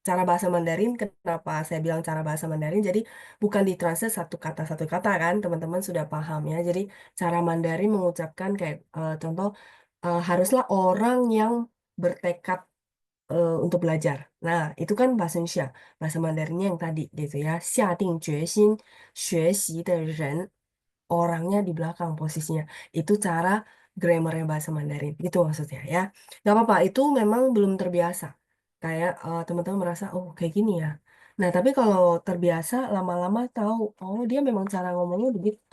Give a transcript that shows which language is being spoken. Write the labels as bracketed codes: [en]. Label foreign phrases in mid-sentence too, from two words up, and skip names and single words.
[id] cara bahasa Mandarin, kenapa saya bilang cara bahasa Mandarin, jadi bukan ditranslate satu kata kan, teman-teman sudah paham ya. Jadi cara Mandarin mengucapkan kayak contoh, haruslah orang yang bertekad untuk belajar. Nah, itu kan bahasa Indonesia, bahasa Mandarinnya yang tadi gitu ya. [zh] 下定决心学习的人 [id] orangnya di belakang posisinya. Itu cara grammarnya bahasa Mandarin. Itu maksudnya ya. Gak apa-apa, itu memang belum terbiasa. Kayak teman-teman merasa, oh kayak gini ya. Nah, tapi kalau terbiasa, lama-lama tahu, oh dia memang cara ngomongnya begitu.